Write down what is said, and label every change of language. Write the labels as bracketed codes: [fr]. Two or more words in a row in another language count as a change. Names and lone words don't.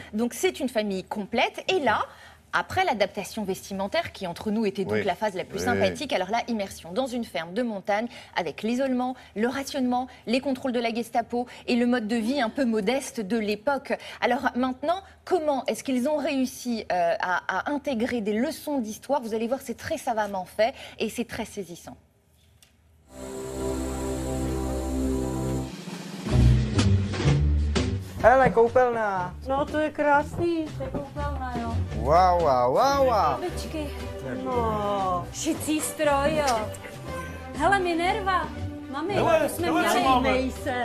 [fr] Donc c'est une famille complète. Et là, après l'adaptation vestimentaire, qui entre nous était donc la phase la plus sympathique, alors là, immersion dans une ferme de montagne, avec l'isolement, le rationnement, les contrôles de la Gestapo et le mode de vie un peu modeste de l'époque. Alors maintenant, comment est-ce qu'ils ont réussi à intégrer des leçons d'histoire? Vous allez voir, c'est très savamment fait et c'est très saisissant. [cs] Hele, koupelna. No, to je krásný, to je koupelna, jo. Wow. Babičky. No, šicí stroj, jo. Hele, Minerva. Mami, to jsme měli. Dívej se.